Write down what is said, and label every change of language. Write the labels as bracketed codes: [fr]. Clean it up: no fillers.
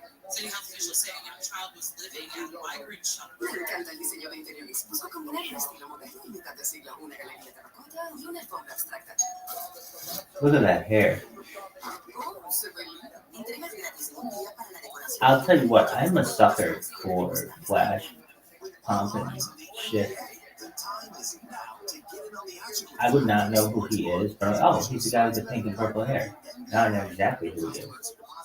[en] City health officials say a young child was living at a migrant shelter. [es] Me encanta el diseño de interiores. Busco combinar el estilo moderno y mitad de siglo, una galería terracota y una alfombra abstracta. [en] Look at that hair. [es] Oh, se ve lindo. Entregas gratis en un día para la decoración. [en] I'll tell you what, I'm a sucker for Flash, pomp, and shit. I would not know who he is, but he's the guy with the pink and purple hair. Now I know exactly who he is.